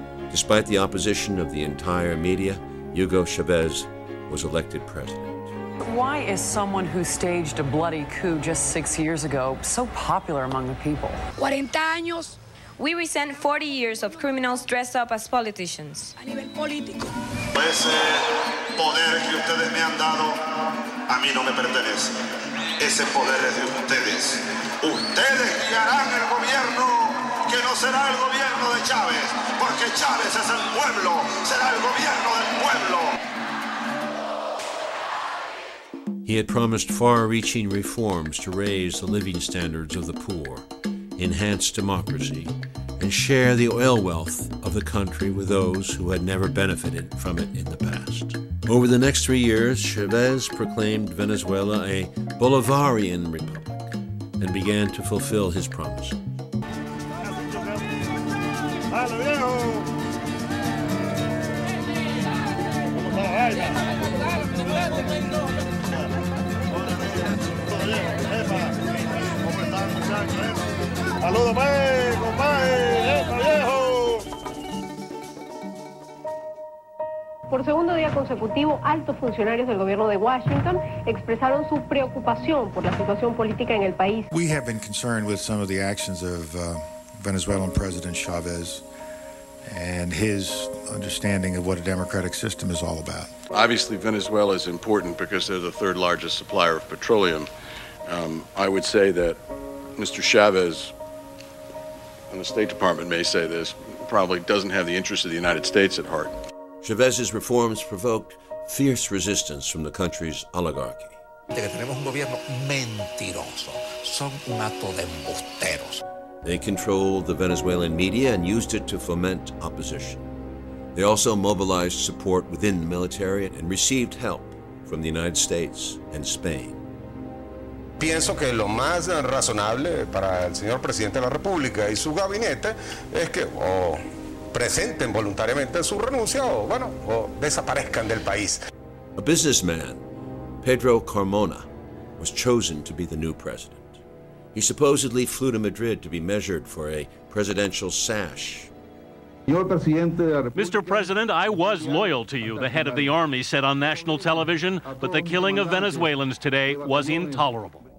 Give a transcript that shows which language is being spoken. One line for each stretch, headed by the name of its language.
English: Despite the opposition of the entire media, Hugo Chavez was elected president. Why is someone who staged a bloody coup just 6 years ago so popular among the people?
Spanish: 40 años.
English: We resent 40 years of criminals dressed up as politicians.
Spanish: Ese poder que ustedes me han dado, a mí no me pertenece. Ese poder es de ustedes. Ustedes guiarán el gobierno, que no será el gobierno de Chávez, porque Chávez es el pueblo, será el gobierno del pueblo.
English: He had promised far-reaching reforms to raise the living standards of the poor, enhance democracy, and share the oil wealth of the country with those who had never benefited from it in the past. Over the next 3 years, Chavez proclaimed Venezuela a Bolivarian republic and began to fulfill his promises.
Spanish: Saludos, compadre, viejo. Por segundo día consecutivo, altos funcionarios del gobierno de Washington expresaron su preocupación por la situación política en el país.
English: We have been concerned with some of the actions of Venezuelan President Chavez and his understanding of what a democratic system is all about. Obviously, Venezuela is important because they're the third largest supplier of petroleum. I would say that Mr. Chavez, and the State Department may say this, probably doesn't have the interests of the United States at heart. Chavez's reforms provoked fierce resistance from the country's oligarchy.
Spanish: Tenemos un gobierno mentiroso. Son un hato de embusteros.
English: They controlled the Venezuelan media and used it to foment opposition. They also mobilized support within the military and received help from the United States and Spain.
Spanish: Pienso que lo más razonable para el señor presidente de la República y su gabinete es que o presenten voluntariamente su renuncia o desaparezcan del país.
English: A businessman, Pedro Carmona, was chosen to be the new president. He supposedly flew to Madrid to be measured for a presidential sash. Mr. President, I was loyal to you, the head of the army said on national television, but the killing of Venezuelans today was intolerable.